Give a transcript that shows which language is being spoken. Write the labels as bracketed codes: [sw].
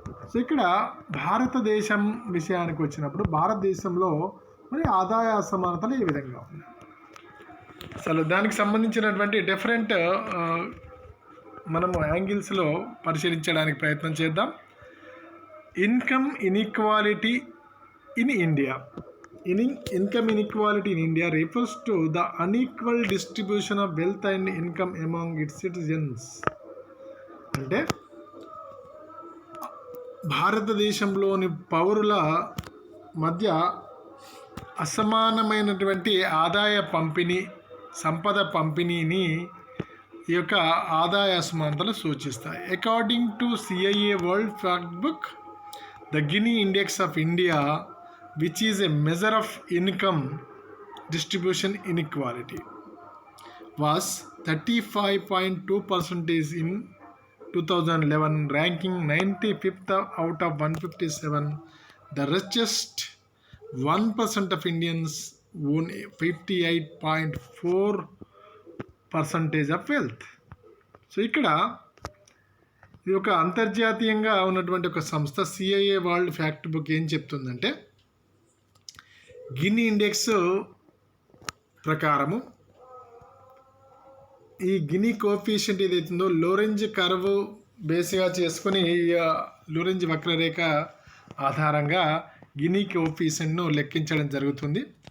[te] So ఇక్కడ భారతదేశం విషయానికి వచ్చినప్పుడు భారతదేశంలో మరి ఆదాయ అసమానతలు ఏ విధంగా ఉన్నాయి, అసలు దానికి సంబంధించినటువంటి డిఫరెంట్ మనము యాంగిల్స్లో పరిశీలించడానికి ప్రయత్నం చేద్దాం. [en] Income inequality in India. Income inequality in India refers to the unequal distribution of wealth and income among its citizens. [te] అంటే భారతదేశంలోని పౌరుల మధ్య అసమానమైనటువంటి ఆదాయ పంపిణీ, సంపద పంపిణీని ఈ యొక్క ఆదాయ అసమానతలు సూచిస్తాయి. [en] According to CIA World Factbook, the Gini index of India, which is a measure of income distribution inequality, was 35.2% in 2011, ranking 95th out of 157. The richest 1% of Indians own 58.4% of wealth. [te] So ఇక్కడ ఇది ఒక అంతర్జాతీయంగా ఉన్నటువంటి ఒక సంస్థ CIA world fact book ఏం చెప్తుందంటే, Ginny index ప్రకారము ఈ గినీ కోఎఫిషియంట్ ఏదైతుందో లోరెంజ్ కర్వ్ బేస్గా చేసుకుని లోరెంజ్ వక్రరేఖ ఆధారంగా గినీ కోఎఫిషియంట్ను లెక్కించడం జరుగుతుంది.